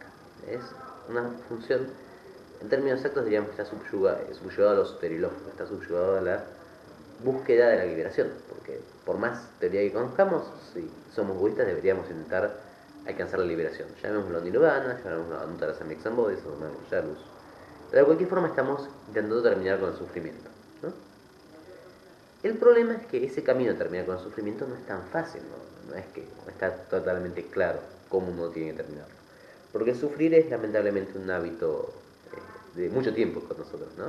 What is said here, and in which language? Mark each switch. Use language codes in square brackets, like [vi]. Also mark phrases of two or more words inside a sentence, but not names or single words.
[es] Es una función, en términos exactos diríamos que está subyugado a lo soterilógico, está subyugado a la búsqueda de la liberación, porque por más teoría que conozcamos, si somos budistas deberíamos intentar alcanzar la liberación. Llamémoslo nirvana, llamémoslo [sa] anuttara samyek-sambodhi, [es] llamémoslo yarus. Pero de cualquier forma estamos intentando terminar con el sufrimiento, ¿no? El problema es que ese camino de terminar con el sufrimiento no es tan fácil, no es que no está totalmente claro cómo uno tiene que terminarlo. Porque sufrir es lamentablemente un hábito de mucho tiempo con nosotros, ¿no?